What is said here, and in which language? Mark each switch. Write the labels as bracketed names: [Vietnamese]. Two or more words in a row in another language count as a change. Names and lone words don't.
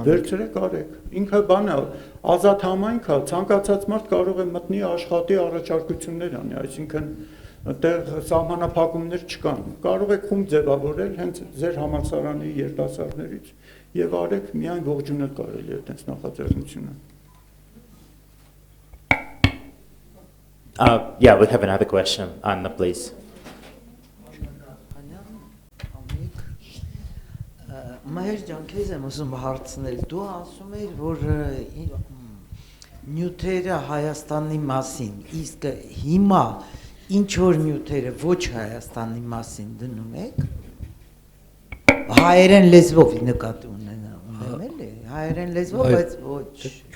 [Armenian] Վերցրեք արեք։ Ինքը բանը ազատ համայնք է, ցանկացած մարդ կարող է մտնի աշխատի առաջարկություններ անի, այսինքն այդտեղ սահմանափակումներ չկան։ Կարող եք խումբ ձևավորել հենց ձեր համալսարանի երիտասարդներից եւ արեք, միայն ողջունել կարելի է այդպես նախաձեռնությունը։ [English] Yeah, we have another question. Anna, please. [Armenian] Մայր ջան, քեզ եմ ուզում հարցնել, դու ասում ես, որ նյութերը Հայաստանի մասին, իսկ հիմա ինչ որ նյութերը ոչ Հայաստանի մասին դնում եք, հայերեն լեզվով նկատի ունեմ, էլի, հայերեն լեզվով, բայց ոչ։